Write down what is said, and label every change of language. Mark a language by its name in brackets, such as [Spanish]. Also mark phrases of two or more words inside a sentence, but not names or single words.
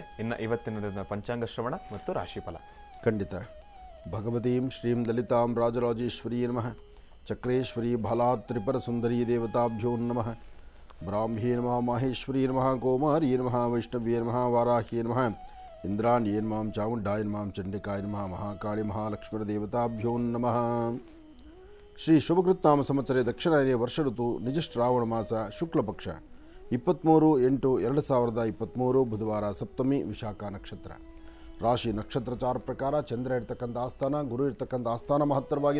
[Kannada] ಇನ್ನು ಇವತ್ತಿನ ದಿನದ ಪಂಚಾಂಗ ಶ್ರವಣ ಮತ್ತು ರಾಶಿಫಲ. [Sanskrit] ಖಂಡಿತ. ಭಗವತೀಂ ಶ್ರೀಂ ಲಲಿತಾಂ ರಾಜರಾಜೇಶ್ವರೀ ನಮಃ. ಚಕ್ರೇಶ್ವರಿ ಬಾಲಾತ್ ತ್ರಿಪುರ ಸುಂದರೀ ದೇವತಾಭ್ಯೋ ನಮಃ. ಬ್ರಾಹ್ಮೀ ನಮಃ ಮಾಹೇಶ್ವರೀ ನಮಃ. ಕೋಮಾರೀ ನಮಃ. ವೈಷ್ಣವ್ಯೇ ನಮಃ. ವಾರಾಹ್ಯೇ ನಮಃ. ಇಂದ್ರಾಣ್ಯೇ ನಮಃ. ಚಾಮುಂಡಾಯ ನಮಃ. ಚಂಡಿಕಾಯ ನಮಃ. ಮಹಾಕಾಳಿ ಮಹಾಲಕ್ಷ್ಮೀ ದೇವತಾಭ್ಯೋ ನಮಃ. [Kannada] ಶ್ರೀ ಶುಭಕೃತ್ನಾಮ ಸಂವತ್ಸರೆ ದಕ್ಷಿಣಾಯನ ವರ್ಷ ಋತು ನಿಜ ಶ್ರಾವಣ ಮಾಸ ಶುಕ್ಲಪಕ್ಷ 23/8/2023 ಬುಧವಾರ ಸಪ್ತಮಿ ವಿಶಾಖ ನಕ್ಷತ್ರ. ರಾಶಿ ನಕ್ಷತ್ರಚಾರ ಪ್ರಕಾರ ಚಂದ್ರ ಇರ್ತಕ್ಕಂಥ ಆಸ್ಥಾನ, ಗುರು ಇರ್ತಕ್ಕಂಥ ಆಸ್ಥಾನ ಮಹತ್ತರವಾಗಿದೆ.